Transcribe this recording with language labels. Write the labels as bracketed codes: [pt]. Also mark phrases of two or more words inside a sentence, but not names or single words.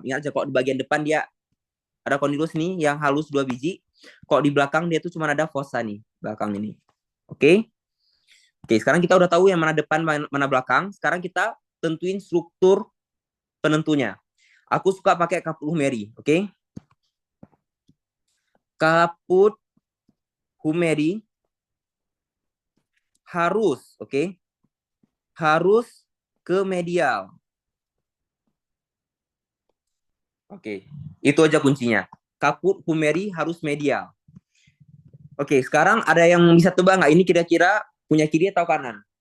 [id] Ingat aja kalau di bagian depan dia ada condylus nih yang halus 2 biji. Kalau di belakang dia tuh cuma ada fossa nih, belakang ini. Oke? Oke, sekarang kita udah tahu yang mana depan, mana belakang. Sekarang kita tentuin struktur penentunya. Aku suka pakai [la] caput humeri, [id] oke? [la] Caput humeri [id] harus, oke? Harus ke medial. Oke, itu aja kuncinya. [la] Caput humeri [id] harus medial. Oke, sekarang ada yang bisa tebak nggak ini kira-kira punya kiri atau kanan?